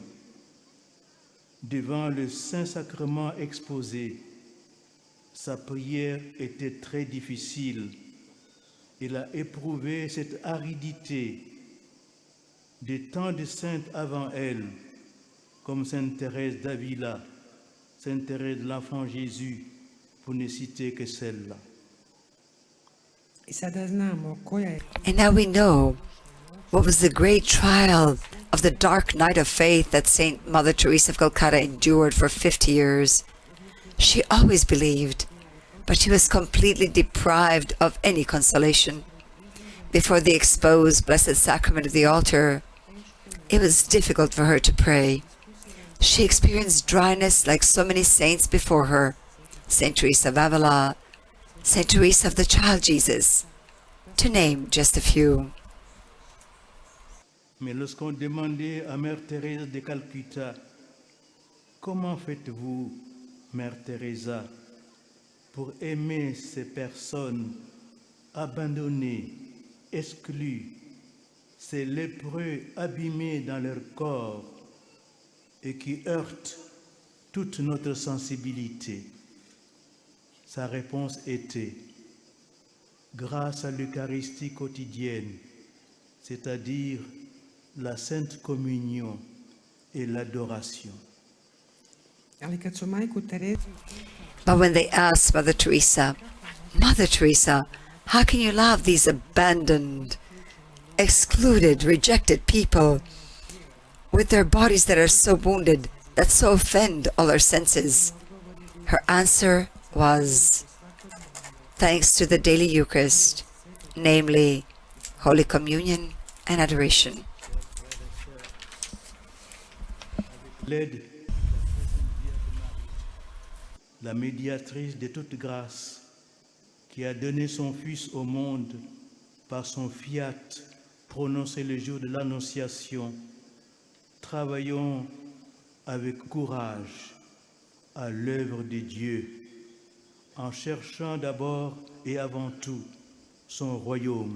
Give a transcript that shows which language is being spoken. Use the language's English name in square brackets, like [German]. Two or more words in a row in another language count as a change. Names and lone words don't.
[French] Devant le Saint-Sacrement exposé, sa prière était très difficile. Elle a éprouvé cette aridité de tant de saintes avant elle, comme Sainte Thérèse d'Avila, Sainte Thérèse de l'Enfant Jésus, pour ne citer que celle-là. [Croatian] I sada znamo koja je [English] And now we know what was the great trial of the dark night of faith that Saint Mother Teresa of Calcutta endured for 50 years. She always believed, but she was completely deprived of any consolation. Before the exposed Blessed Sacrament of the altar, it was difficult for her to pray. She experienced dryness like so many saints before her, Saint Teresa of Avila, Saint Teresa of the Child Jesus, to name just a few. [French] Mais lorsqu'on demandait à Mère Thérèse de Calcutta, comment faites-vous, Mère Teresa, pour aimer ces personnes abandonnées, exclues, ces lépreux abîmés dans leur corps et qui heurtent toute notre sensibilité? Sa réponse était, grâce à l'Eucharistie quotidienne, c'est-à-dire la Sainte Communion et l'adoration. [Croatian] ali kad su majku Terezu [English] But when they asked Mother Teresa, how can you love these abandoned, excluded, rejected people with their bodies that are so wounded, that so offend all our senses? Her answer was, thanks to the daily Eucharist, namely Holy Communion and adoration. [French] L'aide, la médiatrice de toute grâce, qui a donné son Fils au monde par son fiat prononcé le jour de l'Annonciation, travaillons avec courage à l'œuvre de Dieu, en cherchant d'abord et avant tout son royaume.